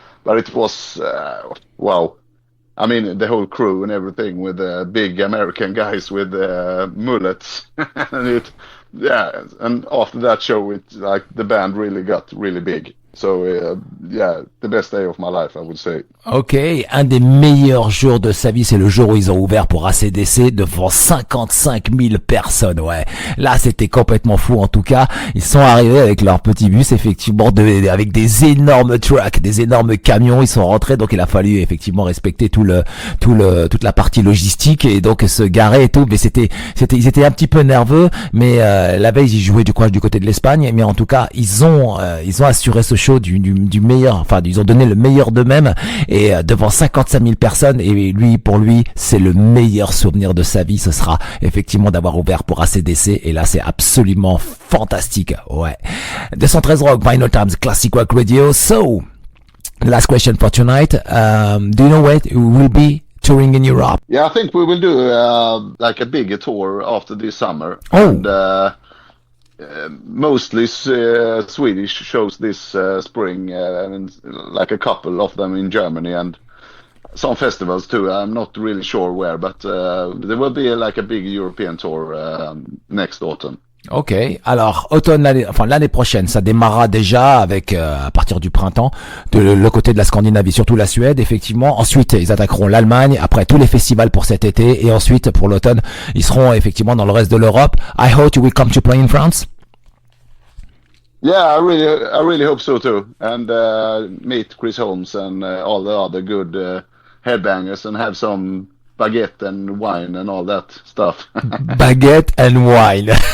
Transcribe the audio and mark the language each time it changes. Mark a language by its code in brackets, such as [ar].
[en] But it was, wow. I mean, the whole crew and everything with the big American guys with mullets. And and after that show, the band really got really big. So, the best day of my life, I would say. [fr] Ok, un des meilleurs jours de sa vie, c'est le jour où ils ont ouvert pour AC/DC devant 55 000 personnes, ouais. Là, c'était complètement fou, en tout cas. Ils sont arrivés avec leur petit bus, effectivement, avec des énormes trucks, des énormes camions. Ils sont rentrés, donc il a fallu, effectivement, respecter toute la partie logistique et donc se garer et tout. Mais ils étaient un petit peu nerveux, mais, la veille, ils jouaient du côté de l'Espagne, mais en tout cas, ils ont assuré ce show du meilleur, enfin, ils ont donné le meilleur d'eux-mêmes. Et devant 55 000 personnes, et pour lui, c'est le meilleur souvenir de sa vie. Ce sera effectivement d'avoir ouvert pour AC/DC, et là, c'est absolument fantastique. Ouais. 213 Rock, Vinylestimes, Classic Rock Radio. [en] So, the last question for tonight. Do you know where we will be touring in Europe? Yeah, I think we will do like a bigger tour after this summer. Oh. And, mostly Swedish shows this spring, and like a couple of them in Germany and some festivals too. I'm not really sure where, but there will be like a big European tour next autumn. [fr] Ok, alors automne, l'année prochaine, ça démarrera déjà avec à partir du printemps de le côté de la Scandinavie, surtout la Suède, effectivement. Ensuite, ils attaqueront l'Allemagne, après tous les festivals pour cet été, et ensuite pour l'automne, ils seront effectivement dans le reste de l'Europe. [en] I hope you will come to play in France. Yeah, I really hope so too, and meet Chris Holmes and all the other good headbangers, and have some baguette and wine and all that stuff. Baguette and wine.